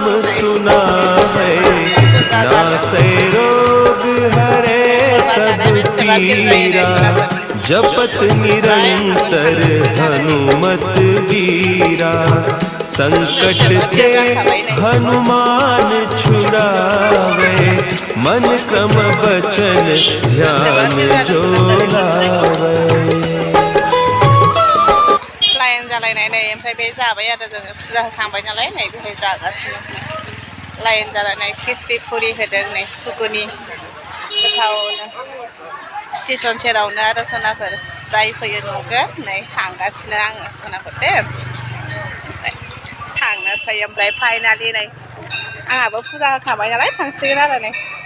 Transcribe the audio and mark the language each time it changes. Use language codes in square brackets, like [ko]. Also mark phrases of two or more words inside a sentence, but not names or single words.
[awa] सुना है, नासे रोग हरे सब पीरा, जपत निरंतर हनुमत वीरा, संकट के हनुमान छुड़ावे, मन क्रम बचन ध्यान जो लावे। [brx] लाइन जालायनाय नै ओमफ्राय बे जाबाय आरो जोङो फुजा होखांबाय नालाय नै बेहाय जागासिनो लाइन जालायनाय खिस्रि पुरि होदों नै घुगुनि गोथावनो स्टेशन सेरावनो आरो सनाफोर जाय फैयो नुगोन नै थांगासिनो आङो सनाफोर दे ओमफ्राय थांनोसै ओमफ्राय फाइनालि नै आंहाबो फुजा होखांबाय नालाय थांसिगोन आरो नै